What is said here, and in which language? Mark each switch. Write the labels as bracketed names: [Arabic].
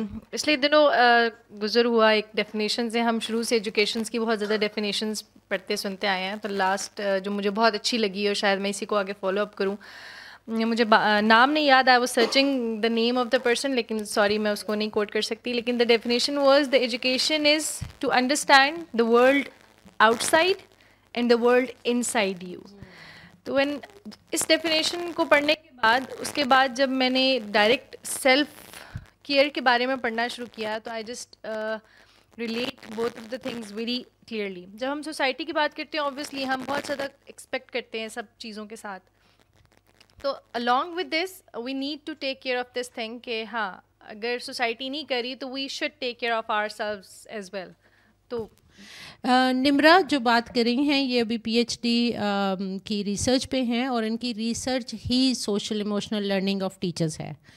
[Urdu] پچھلے دنوں گزر ہوا ایک ڈیفینیشن سے، ہم شروع سے ایجوکیشنس کی بہت زیادہ ڈیفینیشنس پڑھتے سنتے آئے ہیں. تو لاسٹ جو مجھے بہت اچھی لگی اور شاید میں اسی کو آگے فالو اپ کروں، مجھے نام نہیں یاد، [English] I was searching the name of the person, [Urdu] لیکن سوری میں اس کو نہیں کوٹ کر سکتی. [English] لیکن the definition was the education is to understand the world out side and the world in side you. [Urdu] تو اس ڈیفینیشن کو پڑھنے کے بعد، اس کے بعد جب میں نے ڈائریکٹ سیلف کیئر کے بارے میں پڑھنا شروع کیا تو [English] I just relate both of the things very clearly. [Urdu] جب ہم سوسائٹی کی بات کرتے ہیں اوبویسلی ہم بہت زیادہ ایکسپیکٹ کرتے ہیں سب چیزوں کے ساتھ. [English] تو along with this we need to take care of this thing [Urdu] کہ ہاں اگر سوسائٹی نہیں کری تو [English] we should take care of ourselves as well. [Urdu] تو نمرا جو بات کر رہی ہیں یہ ابھی پی ایچ ڈی کی ریسرچ پہ ہیں اور ان کی research he social emotional learning of teachers ہے.